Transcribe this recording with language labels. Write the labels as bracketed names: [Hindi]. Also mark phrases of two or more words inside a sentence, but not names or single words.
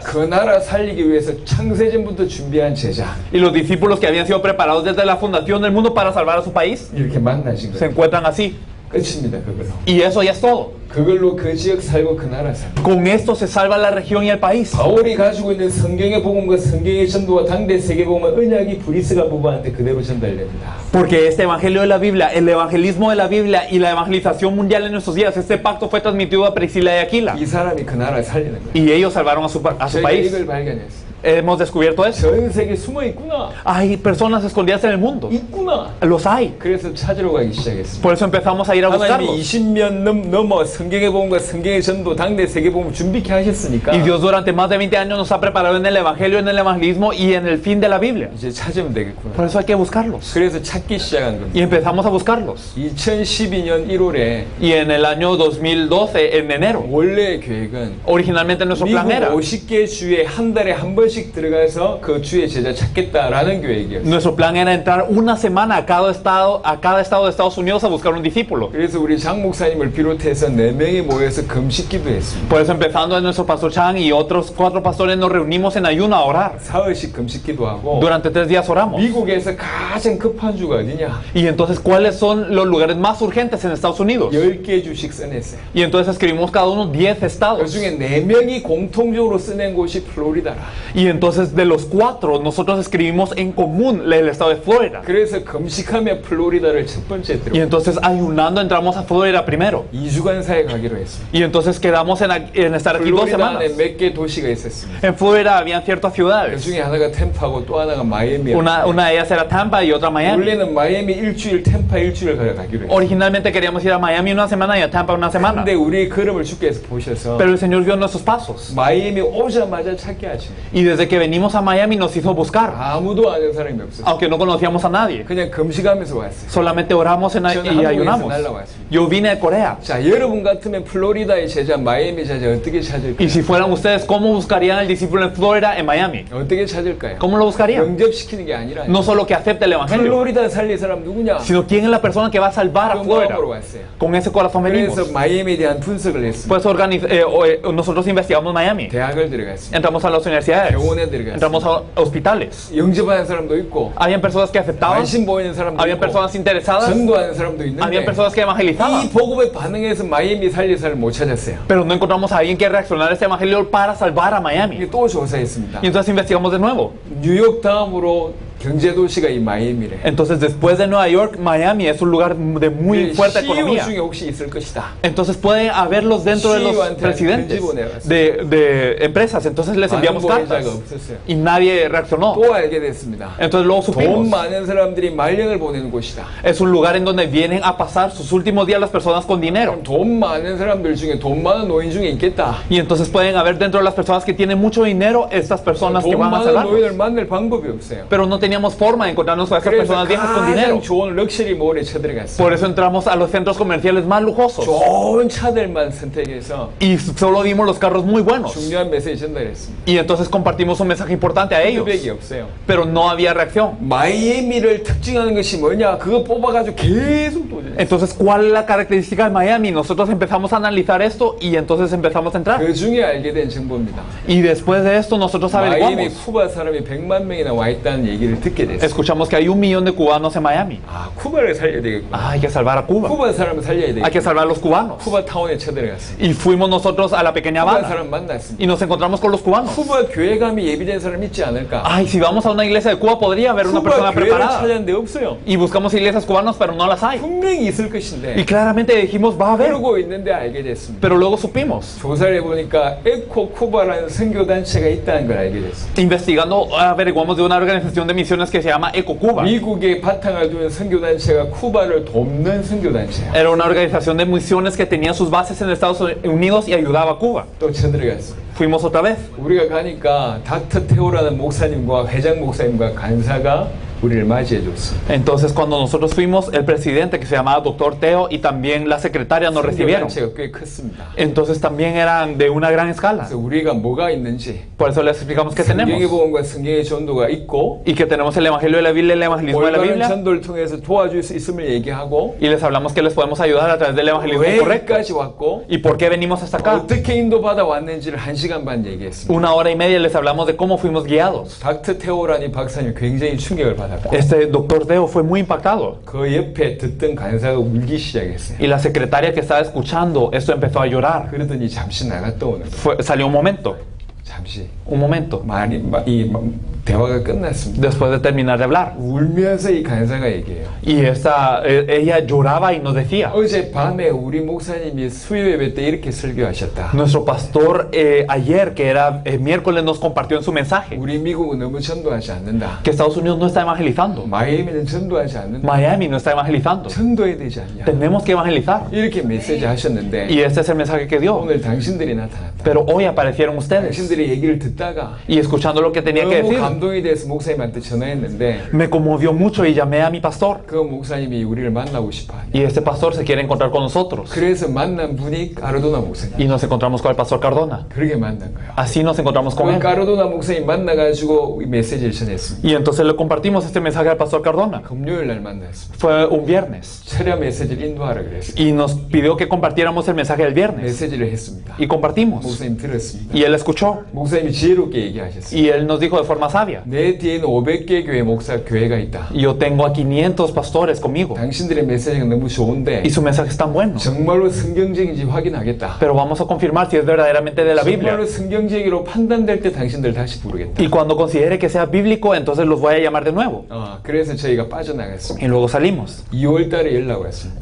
[Korean] 그 나라 살리기 위해서 창세전부터 준비한 제자 [Spanish] Y los discípulos que habían sido preparados desde la fundación del mundo para salvar a su país, [Korean] 이렇게 만나신 [Spanish] se [Korean] 거예요. [Spanish] encuentran así. [Korean] 끝입니다. 그걸로. [Spanish] Y eso ya es todo. [Korean] 그걸로 그 지역 살고 그 나라 살고. [Spanish] Con esto se salva la región y el país. [Korean] 바울이 가지고 있는 성경의 복음과 성경의 전도와 당대 세계 복음은 언약이 브리스가 부부한테 그대로 전달됩니다. [Spanish] Porque este evangelio de la Biblia, el evangelismo de la Biblia y la evangelización mundial en nuestros días, este pacto fue transmitido a Priscila y Aquila. [Korean] 이 사람이 그 나라를 살리는 거예요. [Spanish] Y ellos salvaron a su [Korean] 저희가 [Spanish] país. [Korean] 이걸 발견했어요. [Spanish] Hemos descubierto eso. [Korean] 전 세계에 숨어 있구나. [Spanish] Hay personas escondidas en el mundo. [Korean] 있구나. [Spanish] Los hay. [Korean] 그래서 찾으러 가기 시작했습니다. [Spanish] Por eso empezamos a ir a [Korean] 하나님이 [Spanish] buscarlos. [Korean] 20년 넘어 성경의 복음과 성경의 전도 당대 세계 복음 준비케 하셨으니까 [Spanish] Y Dios durante más de 20 años nos ha preparado en el evangelio, en el evangelismo y en el fin de la Biblia. [Korean] 이제 찾으면 되겠구나. [Spanish] Por eso hay que buscarlos. [Korean] 그래서 찾기 시작한 [Spanish] Y [Korean] 겁니다. [Spanish] empezamos a buscarlos. [Korean] 2012년 1월에 [Spanish] Y en el año 2012, en enero, [Korean] 원래 계획은 [Spanish] originalmente nuestro plan [Korean] 미국 [Spanish] era, [Korean] 50개 주에 한 달에 한 번씩 들어가서 그 주의 제자 찾겠다라는 계획이었어요. [Spanish] nuestro plan era entrar una semana a cada estado de Estados Unidos a buscar un discípulo. [Korean] 그래서 우리 장 목사님을 비롯해서 4명이 모여서 금식 기도했습니다. [Spanish] Por eso empezando en nuestro pastor Chang y otros 4 pastores nos reunimos en ayuno a orar. [Korean] 사흘씩 금식 기도하고 [Spanish] Durante 3 días oramos. [Korean] 미국에서 가장 급한 주가 어디냐? [Spanish] Y entonces, ¿cuáles son los lugares más urgentes en Estados Unidos? [Korean] 10개 주씩 써냈어요. [Spanish] Y entonces escribimos cada uno 10 [Korean] 그 [Spanish] estados. [Korean] 중에 4명이 공통적으로 써낸 곳이 플로리다라. [Spanish] Y entonces de los 4, nosotros escribimos en común el estado de Florida. [Korean] 그래서 금식하며 플로리다를 첫 번째 [Spanish] Y [Korean] 들어. [Spanish] entonces ayunando entramos a Florida primero. [Korean] 2주간 사이에 가기로 했어요. [Spanish] Y entonces quedamos en estar aquí 2 [Korean] 플로리다 [Spanish] semanas. [Korean] 안에 몇 개 도시가 있었습니다. [Spanish] En Florida habían ciertas [Korean] 그 [Spanish] ciudades. [Korean] 중에 하나가 템파고 또 하나가 마이애미였어요. [Spanish] Una de ellas era Tampa y otra Miami. [Korean] 원래는 마이애미 일주일, 템파 일주일 가기로 했어요. [Spanish] Originalmente queríamos ir a Miami una semana y a Tampa una semana. [Korean] 근데 우리 걸음을 주께서 보셔서 [Spanish] Pero el Señor vio nuestros pasos. [Korean] 마이애미 오자마자 찾게 하시네. [Spanish] Y desde que venimos a Miami nos hizo buscar. [Korean] 아무도 아는 사람이 없었어요. [Spanish] Aunque no conocíamos a nadie. [Korean] 그냥 금식하면서 왔어요. [Spanish] Solamente oramos y [Korean] 저는 [Spanish] ayunamos. [Korean] 한국에서 날라왔습니다. [Spanish] Yo vine de Corea. [Korean] 자, 여러분 같으면 플로리다의 제자, 마이애미 제자 어떻게 찾을까요? [Spanish] Y si fueran ustedes, ¿cómo buscarían el discípulo en Florida, en Miami? [Korean] 어떻게 찾을까요? [Spanish] ¿Cómo lo buscarían? [Korean] 영접시키는 게 아니라 [Spanish] No solo que acepte el evangelio, [Korean] 플로리다 살릴 사람 누구냐? [Spanish] sino quién es la persona que va a salvar a [Korean] 그 [Spanish] Florida. [Korean] 마음으로 왔어요. [Spanish] Con ese corazón venimos. [Korean] 그래서 마이애미에 대한 분석을 했습니다. [Spanish] Pues nosotros investigamos Miami. [Korean] 대학을 들어갔습니다. [Spanish] Entramos a las universidades. [Korean] 병원에 들어갔습니다. [Spanish] Entramos a hospitales. [Korean] 영접하는 사람도 있고 [Spanish] Habían personas que aceptaban. [Korean] 관심 보이는 사람도 [Spanish] Habían [Korean] 있고 [Spanish] personas interesadas. [Korean] 전도하는 사람도 [Spanish] Habían [Korean] 있는데 [Spanish] personas que [Korean] 이 [Spanish] evangelizaban. [Korean] 복음에 반응해서 마이애미 살릴 사람을 못 찾았어요. [Spanish] Pero no encontramos a alguien que reaccionara a este evangelio para salvar a Miami. [Korean] 이게 또 조사했습니다. [Spanish] Y entonces investigamos de nuevo. [Korean] 뉴욕 다음으로 경제도시가 이 마이애미래. [Spanish] Entonces, después de Nueva York, Miami es un lugar de muy fuerte [Korean] CEO [Spanish] economía. [Korean] 중에 혹시 있을 것이다. [Spanish] Entonces puede haberlos dentro de los [Korean] CEO한테 [Spanish] presidentes [Korean] 편지 보내봤어요. [Spanish] de empresas. Entonces les enviamos [Korean] 반응 보인 [Spanish] cartas [Korean] 자가 없었어요. [Spanish] y nadie reaccionó. [Korean] 또 알게 됐습니다. [Spanish] Entonces luego [Korean] 돈 [Spanish] supimos. [Korean] 많은 사람들이 말년을 보내는 곳이다. [Spanish] Es un lugar en donde vienen a pasar sus últimos días las personas con dinero. [Korean] 그럼 돈 많은 사람들 중에 돈 많은 노인 중에 있겠다. [Spanish] Y entonces pueden haber dentro de las personas que tienen mucho dinero estas personas que [Korean] 돈 [Spanish] van a [Korean] 많은 [Spanish] salvarlos. [Korean] 노인을 만날 방법이 없어요. [Spanish] Pero no teníamos forma de encontrarnos con estas [Korean] 그래서 [Spanish] personas viejas con dinero. [Korean] 가장 좋은 럭셔리 몰에 쳐들어갔어요. [Spanish] Por eso entramos a los centros comerciales más lujosos. [Korean] 좋은 차들만 선택해서 [Spanish] Y solo vimos los carros muy buenos. [Korean] 중요한 메시지 전달했습니다. [Spanish] Y entonces compartimos un mensaje importante a ellos. [Korean] 피드백이 없어요. [Spanish] Pero no había reacción. [Korean] 마이애미를 특징하는 것이 뭐냐? 그거 뽑아가지고 계속 도전했어요. [Spanish] Entonces, ¿cuál es la característica de Miami? Nosotros empezamos a analizar esto y entonces empezamos a entrar. [Korean] 그 중에 알게 된 정보입니다. [Spanish] Y después de esto nosotros [Korean] 마이애미 [Spanish] averiguamos. [Korean] 쿠바 사람이 100만 명이나 와 있다는 얘기를 듣게 됐어요. [Spanish] Escuchamos que hay 1 millón de cubanos en Miami. [Korean] 아, 쿠바를 살려야 되겠구나. [Spanish] Ah, hay que salvar a Cuba. [Korean] 쿠바 사람을 살려야 [Spanish] Hay [Korean] 되겠구나. [Spanish] que salvar a los cubanos. [Korean] 쿠바 타운에 쳐들어갔어요. [Spanish] Y fuimos nosotros a la pequeña [Korean] 쿠바 [Spanish] Habana [Korean] 사람 만났습니다. [Spanish] y nos encontramos con los cubanos. [Korean] 쿠바 교회 감이 예비된 사람 있지 않을까? [Spanish] Ay, si vamos a una iglesia de Cuba podría haber una persona [Korean] 쿠바 교회를 [Spanish] preparada. [Korean] 찾았는데 없어요. [Spanish] Y buscamos iglesias cubanas, pero no las hay. [Korean] 분명히 있을 [Spanish] Y [Korean] 것인데 [Spanish] claramente dijimos, va a haber. [Korean] 그러고 있는데 알게 됐습니다. [Spanish] Pero luego supimos. [Korean] 조사를 해보니까 에코 쿠바라는 선교단체가 있다는 걸 알게 됐습니다. [Spanish] Investigando, averiguamos de una organización de misiones que se llama EcoCuba. [Korean] 미국에 바탕을 두는 선교단체가 쿠바를 돕는 선교단체야. [Spanish] Era una organización de misiones que tenía sus bases en Estados Unidos y ayudaba a Cuba. [Korean] 또 쳐들어갔습니다. [Spanish] Fuimos otra vez. [Korean] 우리가 가니까 닥터 테오라는 목사님과 회장 목사님과 간사가 우리를 맞이해 줬어. [Spanish] Entonces, cuando nosotros fuimos, el presidente que se llamaba Dr. Teo y también la secretaria nos recibieron. [Korean] 선교단체가 꽤 컸습니다. [Spanish] Entonces, también eran de una gran escala. [Korean] 그래서 우리가 뭐가 있는지 [Spanish] Por eso les explicamos que [Korean] 성경의 [Spanish] tenemos. [Korean] 복음과 성경의 전도가 있고 [Spanish] Y que tenemos el Evangelio de la Biblia y el evangelismo de la [Korean] 올바른 [Spanish] Biblia. [Korean] 전도를 통해서 도와줄 수 있음을 얘기하고 [Spanish] Y les hablamos que les podemos ayudar a través del evangelismo [Korean] 왜 [Spanish] correcto. [Korean] 여기까지 왔고 [Spanish] ¿Y por qué venimos hasta acá? [Korean] 어떻게 인도받아 왔는지를 1시간 반 얘기했습니다. [Spanish] 1 hora y media les hablamos de cómo fuimos guiados. [Korean] 닥터 테오라니 박사님 굉장히 충격을 받았어요. 충격받았고 [Spanish] Este doctor Deo fue muy impactado. [Korean] 그 옆에 듣던 간사가 울기 시작했어요. [Spanish] Y la secretaria que estaba escuchando esto empezó a llorar. [Korean] 그러더니 잠시 나갔다 오는 거예요. [Spanish] Salió un momento. [Korean] 잠시 [Spanish] Un momento. [Korean] 대화가 끝났습니다. [Spanish] Después de terminar de hablar. [Korean] 울면서 이 간사가 얘기해요. [Spanish] Y ella lloraba y nos decía, [Korean] 어제 밤에 우리 목사님이 수요 예배 때 이렇게 설교하셨다. [Spanish] nuestro pastor ayer, que era miércoles, nos compartió en su mensaje [Korean] 우리 미국은 너무 전도하지 않는다. [Spanish] que Estados Unidos no está evangelizando. [Korean] 마이애미는 전도하지 않는다. [Spanish] Miami no está evangelizando. [Korean] 전도해야 되지 않냐. [Spanish] Tenemos que evangelizar. [Korean] 이렇게 메시지 하셨는데 [Spanish] Y este es el mensaje que dio. [Korean] 오늘 당신들이 나타났다. [Spanish] Pero hoy aparecieron ustedes. [Korean] 당신들이 얘기를 듣다가 [Spanish] Y escuchando lo que tenía que [Korean] 너무 [Spanish] decir, [Korean] 감동이 돼서 목사님한테 전화했는데 [Spanish] me conmovió mucho y llamé a mi pastor. [Korean] 그 목사님이 우리를 만나고 싶어 하냐. [Spanish] Y este pastor se quiere encontrar con nosotros. [Korean] 그래서 만난 분이 까르도나 목사님. [Spanish] Y nos encontramos con el pastor Cardona. [Korean] 그렇게 만난 거예요. [Spanish] Así nos encontramos con [Korean] 그 [Spanish] él. [Korean] 까르도나 목사님 만나가지고 이 메시지를 전했습니다. [Spanish] Y entonces le compartimos este mensaje al pastor Cardona. [Korean] 금요일 날 만났습니다. [Spanish] Fue un viernes. [Korean] 철야 메시지를 인도하라 그랬어요. [Spanish] Y nos pidió que compartiéramos el mensaje del viernes. [Korean] 메시지를 했습니다. [Spanish] Y compartimos. [Korean] 목사님 들었습니다. [Spanish] Y él escuchó. [Korean] 목사님이 지혜롭게 얘기하셨어요. [Spanish] Y él nos dijo de forma sabia, [Korean] 내 뒤에는 500개 교회 교회가 있다. [Spanish] yo tengo a 500 pastores conmigo. [Korean] 당신들의 메시지가 너무 좋은데 [Spanish] Y su mensaje es tan bueno. [Korean] 정말로 성경적인지 확인하겠다. [Spanish] Pero vamos a confirmar si es verdaderamente de la Biblia. [Korean] 정말로 성경적으로 판단될 때 당신들 다시 부르겠다. [Spanish] Y cuando considere que sea bíblico, entonces los voy a llamar de nuevo. [Korean] 그래서 저희가 빠져나갔습니다. [Spanish] Y luego salimos. [Korean] 2월 달에 연락 왔습니다.